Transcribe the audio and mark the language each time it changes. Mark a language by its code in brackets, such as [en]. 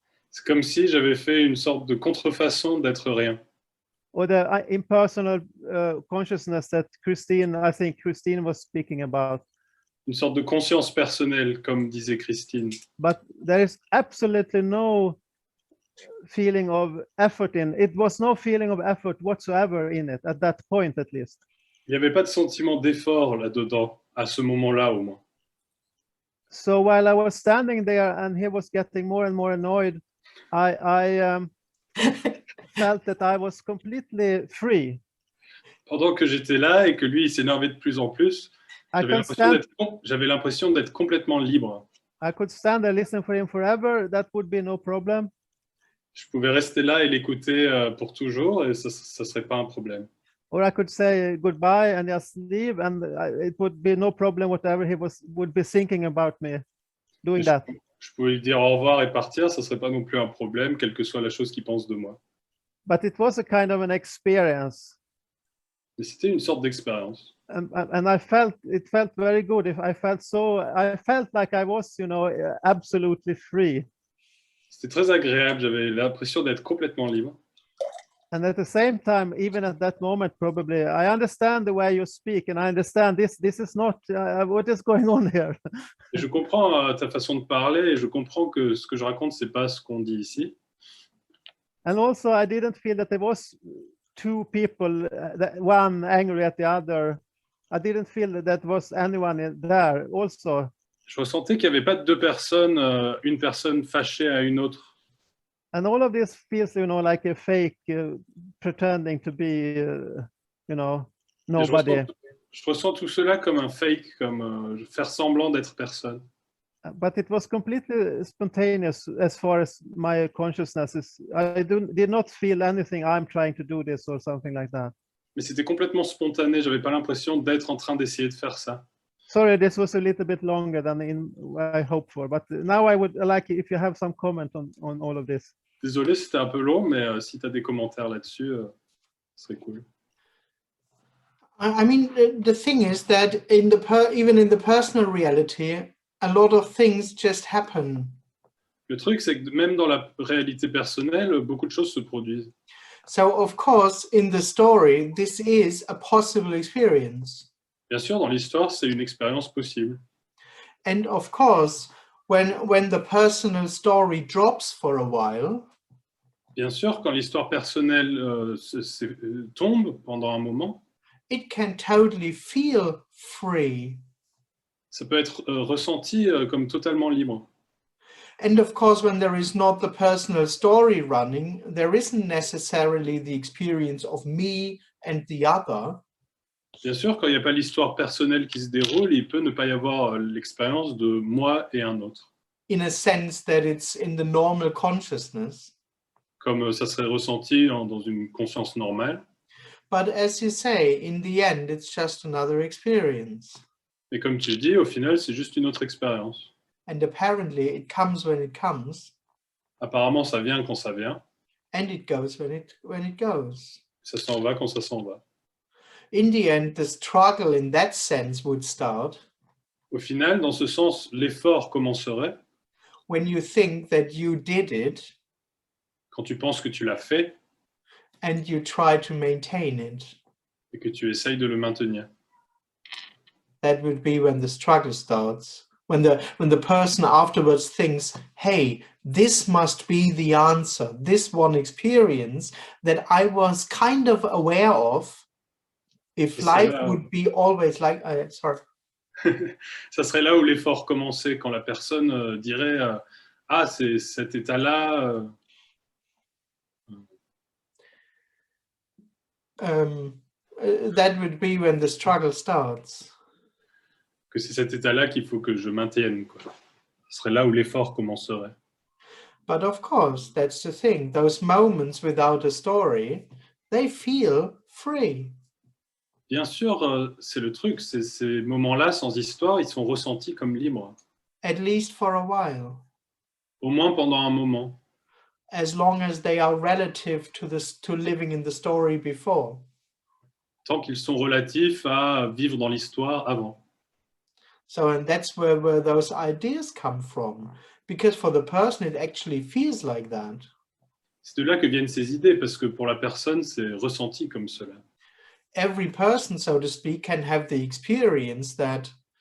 [fr] C'est comme si j'avais fait une sorte de contrefaçon d'être rien. [en] Or the impersonal consciousness that I think Christine was speaking about. [fr] Une sorte de conscience personnelle, comme disait Christine. [en] But there is absolutely no feeling of effort in it. Was no feeling of effort whatsoever in it at that point, at least. [fr] Il n'y avait pas de sentiment d'effort là-dedans, à ce moment-là au moins. [en] So while I was standing there and he was getting more and more annoyed, I felt that I was completely free. [fr] Pendant que j'étais là et que lui, il s'énervait de plus en plus, [en] I [fr] j'avais l'impression d'être complètement libre. [en] I could stand and listen for him forever. That would be no problem. [fr] Je pouvais rester là et l'écouter pour toujours et ça ne serait pas un problème. [en] Or I could say goodbye and just leave, and it would be no problem whatever he would be thinking about me doing that. [fr] Je pouvais lui dire au revoir et partir, ça ne serait pas non plus un problème, quelle que soit la chose qu'il pense de moi. [en] But it was a kind of an experience. [fr] Mais c'était une sorte d'expérience. [en] And it felt very good. I felt like I was, absolutely free. [fr] C'était très agréable, j'avais l'impression d'être complètement libre. [en] And at the same time, even at that moment, probably, I understand the way you speak, and I understand this is not what is going on here. [fr] Et je comprends ta façon de parler, et je comprends que ce que je raconte, c'est pas ce qu'on dit ici. [en] And also, I didn't feel that there was two people, one angry at the other. I didn't feel that there was anyone there also. [fr] Je ressentais qu'il n'y avait pas deux personnes, une personne fâchée à une autre. [en] And all of this feels, like a fake pretending to be, nobody. [fr] Je ressens tout cela comme un fake, comme faire semblant d'être personne. [en] But it was completely spontaneous as far as my consciousness is. I did not feel anything. I'm trying to do this or something like that. [fr] Mais c'était complètement spontané. J'avais pas l'impression d'être en train d'essayer de faire ça. [en] Sorry, this was a little bit longer than I hoped for, but now I would like if you have some comment on all of this. [fr] Désolé, c'était un peu long, mais si tu as des commentaires là-dessus, ce serait cool. [en] I mean, the thing is that even in the personal reality, a lot of things just happen. [fr] Le truc, c'est que même dans la réalité personnelle, beaucoup de choses se produisent. [en] So, of course, in the story, this is a possible experience. [fr] Bien sûr, dans l'histoire, c'est une expérience possible. [en] And of course, when the personal story drops for a while, [fr] bien sûr, quand l'histoire personnelle tombe pendant un moment, [en] it can totally feel free. [fr] Ça peut être ressenti comme totalement libre. [en] And of course, when there is not the personal story running, there isn't necessarily the experience of me and the other. [fr] Bien sûr, quand il n'y a pas l'histoire personnelle qui se déroule, il peut ne pas y avoir l'expérience de moi et un autre. [en] In a sense that it's in the normal consciousness. [fr] Comme ça serait ressenti dans une conscience normale. [en] But as you say, in the end, it's just another experience. [fr] Et comme tu dis, au final, c'est juste une autre expérience. [en] And apparently, it comes when it comes. [fr] Apparemment, ça vient quand ça vient. [en] And it goes when it goes. [fr] Ça s'en va quand ça s'en va. [en] In the end, the struggle in that sense would start. [fr] Au final, dans ce sens, l'effort commencerait. [en] When you think that you did it. [fr] Quand tu penses que tu l'as fait. [en] And you try to maintain it. [fr] Et que tu essayes de le maintenir. [en] That would be when the struggle starts. When the person afterwards thinks, hey, this must be the answer. This one experience that I was kind of aware of. If life would be always like, sorry. [fr] Ça serait là où l'effort commençait, quand la personne dirait, ah, c'est cet état-là. [en] That would be when the struggle starts. [fr] Que c'est cet état-là qu'il faut que je maintienne, quoi. Ce serait là où l'effort commencerait. [en] But of course, that's the thing. Those moments without a story, they feel free. [fr] Bien sûr, c'est le truc. Ces moments-là, sans histoire, ils sont ressentis comme libres. [en] At least for a while. [fr] Au moins pendant un moment. [en] As long as they are relative to living in the story before. [fr] Tant qu'ils sont relatifs à vivre dans l'histoire avant. [en] So, and that's where those ideas come from. Because for the person, it actually feels like that. [fr] C'est de là que viennent ces idées, parce que pour la personne, c'est ressenti comme cela. [en] Every person, so to speak, can have the experience that